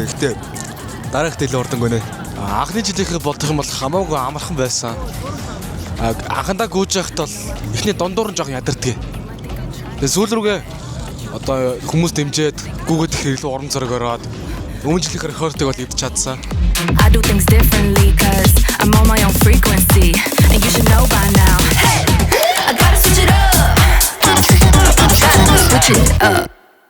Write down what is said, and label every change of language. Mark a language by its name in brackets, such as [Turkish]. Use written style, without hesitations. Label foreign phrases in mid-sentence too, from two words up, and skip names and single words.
[Mongolian] Гэтэ дараагт илүү урдан гонэ. Анхны жилийнхээ бодох юм бол хамаагүй амархан байсан. Анхандаа гүйж байхад бол эхний дундуур нь жоохон ядарддаг. Тэгээд сүүл рүүгээ одоо хүмүүс дэмжээд гүүгээд их илүү урам зориг ороод өмнө жилийнхээ рекордыг бол идэж чадсан. [English] I do things differently cause I'm on my own frequency and you should know by now. Hey, I gotta switch it up. Gotta switch it up.